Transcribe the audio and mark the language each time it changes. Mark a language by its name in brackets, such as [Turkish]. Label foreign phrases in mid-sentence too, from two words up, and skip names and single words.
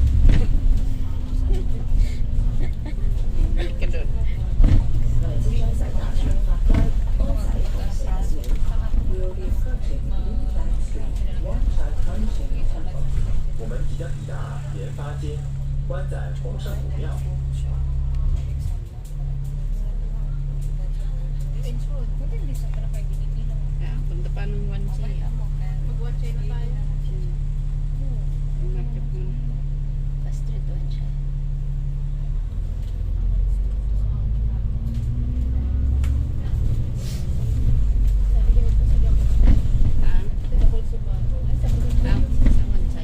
[Filipino] Balik ka doon. [Chinese] 我们即将抵达研发街，关在崇圣古庙。 [Filipino] Kaya punta pa ng 1G. Mag-watch na tayo. Market mo na. Pa-street one siya. Ah, sa 1G.